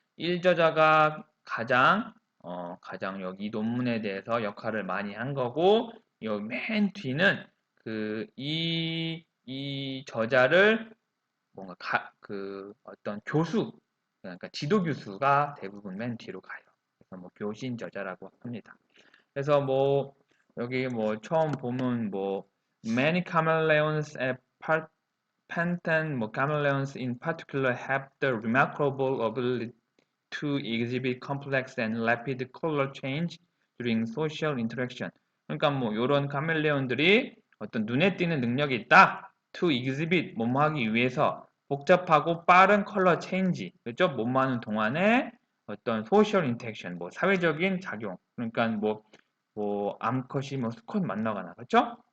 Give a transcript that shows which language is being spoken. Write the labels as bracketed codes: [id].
[ko] 1저자가 가장 여기 논문에 대해서 역할을 많이 한 거고 요 맨 뒤는 이 저자를 뭔가 어떤 교수 그러니까 지도 교수가 대부분 맨 뒤로 가요. 그래서 뭐 교신 저자라고 합니다. 그래서 뭐 여기 뭐 처음 보면 뭐 [en] many chameleons at Pantan 뭐 chameleons in particular have the remarkable ability to exhibit complex and rapid color change during social interaction. [ko] 그러니까 뭐 이런 카멜레온들이 어떤 눈에 띄는 능력이 있다. [en] to exhibit [ko] 뭐뭐 하기 위해서 복잡하고 빠른 컬러 체인지 그렇죠? 뭐뭐 하는 동안에 어떤 소셜 인터랙션 뭐 사회적인 작용 그러니까 뭐 암컷이 뭐 수컷 만나거나 그렇죠?